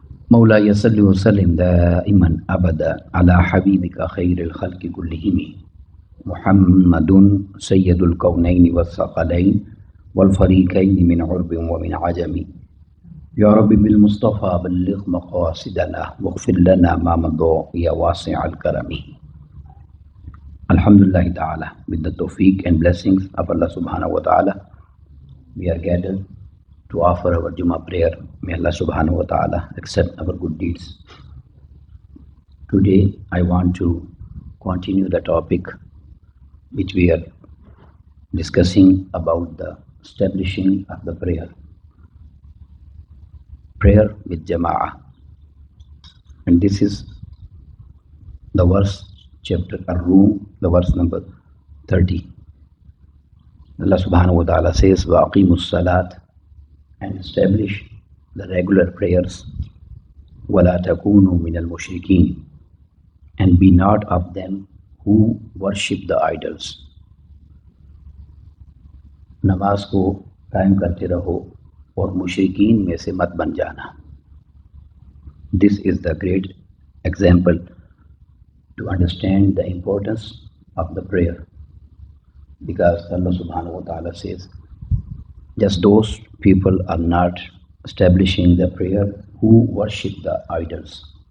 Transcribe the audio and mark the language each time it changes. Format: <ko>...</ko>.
<ar>مولاي صل وسلم دائما أبدا على حبيبك خير الخلق كلهم محمد سيد الكونين والثقلين والفريقين من عرب ومن عجم. يا رب بالمصطفى بلغ مقاصدنا واغفر لنا ما مضى يا واسع الكرم.</ar> <en>Alhamdulillah Ta'ala, with the tawfiq and blessings of Allah Subhanahu wa Ta'ala, we are gathered to offer our Jummah prayer. May Allah Subhanahu wa Ta'ala accept our good deeds. Today I want to continue the topic which we are discussing about the establishing of the prayer with Jama'ah. And this is the verse, chapter Ar-Rum, the verse number 30. Allah Subhanahu wa Ta'ala says,</en> <ar>وَأَقِيمُوا الصَّلَاةَ,</ar> <en>and establish the regular prayers,</en> <ar>وَلَا تَكُونُوا مِنَ الْمُشْرِكِينَ,</ar> <en>and be not of them who worship the idols.</en> <ur>نماز کو قائم کرتے رہو اور مشرکین میں سے مت بن جانا.</ur> <en>This is the great example to understand the importance of the prayer, because Allah Subhanahu wa Ta'ala says, just those people are not establishing the prayer who worship the idols.</en>